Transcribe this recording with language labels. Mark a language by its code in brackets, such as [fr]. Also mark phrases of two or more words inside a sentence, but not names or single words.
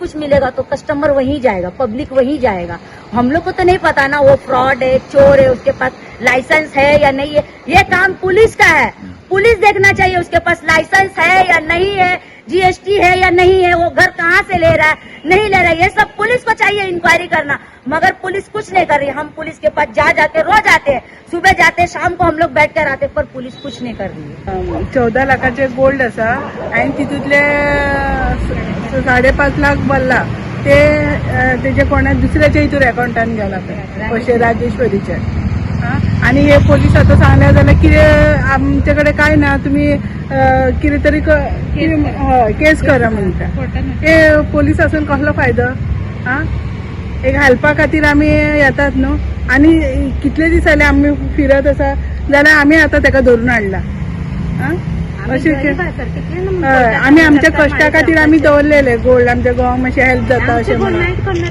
[hi] कुछ मिलेगा तो कस्टमर वहीं जाएगा पब्लिक वहीं जाएगा हम लोग को तो नहीं पता ना वो फ्रॉड है चोर है उसके पास लाइसेंस है या नहीं है ये काम पुलिस का है पुलिस देखना चाहिए उसके पास लाइसेंस है या नहीं है GST है या नहीं है वो घर कहाँ से ले रहा है नहीं ले रहा है ये सब पुलिस को चाहिए इंक्वायरी करना मगर पुलिस कुछ नहीं कर रही हम पुलिस के पास जाके रोज आते हैं सुबह जाते शाम को हम लोग बैठ कर आते पर पुलिस कुछ नहीं कर रही है [kok] 14 लाखाचे गोल्ड आसा आणि तितूतले 5.5 लाख भरला ते तेजे कोणा दुसऱ्याच्या हितूर अकाउंटान गेला पैसे राजेश्वरीचे आणि हे पोलीस आता सांगल्या जाल्यार कितें आमच्याकडे काय ना तुम्ही कितें तरी केस करा म्हणटा हे पोलीस असून कसलो फायदो एक हेल्पा खातीर आमी येतात न्हू आणि कितले दीस जाले आमी फिरत आसा जाल्यार आमी आता ताका धरून हाडला आम्ही आमच्या कष्टा खातीर आमी दवरलेले गोल्ड आमच्या गोवा मातशें हेल्प जाता अशें म्हणून